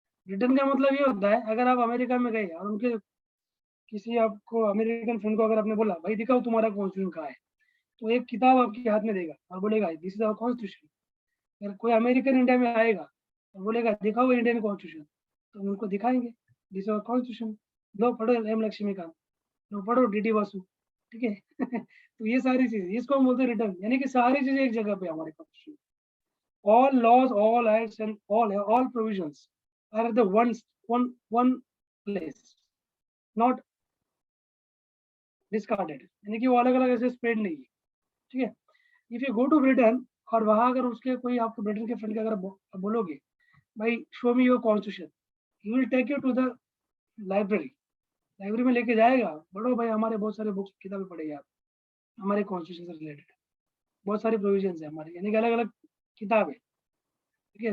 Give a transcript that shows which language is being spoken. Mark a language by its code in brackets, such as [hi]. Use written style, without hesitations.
[hi] Written का मतलब ये होता है, अगर आप अमेरिका में गए और उनके किसी आपको अमेरिकन फ्रेंड को अगर आपने बोला भाई दिखाओ तुम्हारा कॉन्स्टिट्यूशन कहाँ है, तो एक किताब आपके हाथ में देगा और बोलेगा [en] This is our constitution. [hi] अगर कोई अमेरिकन इंडिया में आएगा और बोलेगा दिखाओ इंडियन कॉन्स्टिट्यूशन, तो हम उनको दिखाएंगे [en] This our constitution. [hi] लो पढ़ो एम लक्ष्मीकांत, लो पढ़ो डी वासु। ठीक है तो ये सारी चीजें, इसको हम बोलते हैं रिटर्न, यानी कि सारी चीजें एक जगह पे हमारे constitution. [en] all laws, all acts and all provisions are the one place, not discarded, [hi] यानी कि वो अलग अलग ऐसे स्प्रेड नहीं है। ठीक है। [en] if you go to Britain [hi] और वहां अगर उसके कोई आपको ब्रिटेन के फ्रेंड के अगर बोलोगे भाई [en] Show me your constitution, he will take you to the library. [hi] Library में लेके जाएगा, बड़ो भाई हमारे बहुत सारे बुक्स किताबें पढ़ेगी आप, हमारे कॉन्स्टिट्यूशन से रिलेटेड बहुत सारी प्रोविजन है हमारे, यानी कि अलग अलग किताब है। ठीक है।